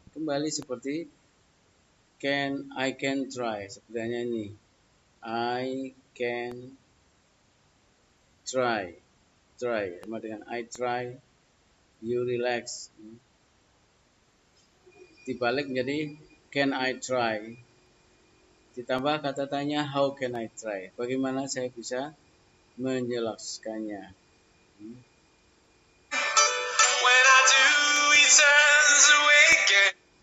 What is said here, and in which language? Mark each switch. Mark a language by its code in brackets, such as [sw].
[id] Kembali seperti [en] I can try. [id] Sepertinya ini. [en] I can try. Try. [id] Sama dengan [en] I try. You relax. [id] Dibalik menjadi [en] can I try. [id] Ditambah kata tanya [en] how can I try. [id] Bagaimana saya bisa menjelaskannya. [en] When I do, he turns away again.